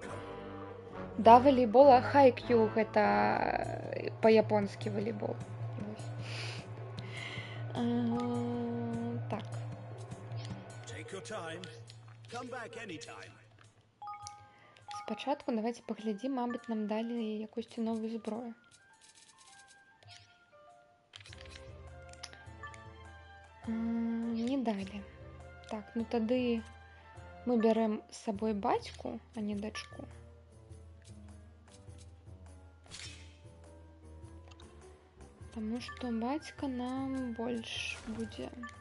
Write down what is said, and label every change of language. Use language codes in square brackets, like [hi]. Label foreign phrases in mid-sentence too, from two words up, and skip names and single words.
[be] Да, волейбола, хайкью, гэта па-японскі волейбол. Так. Спачатку давайте паглядзім, мабыць, нам далі якусь новую зброю. Не далі. Так, ну тады мы бярэм з сабой бацьку, а не дачку. Таму што бацька нам больш будзе.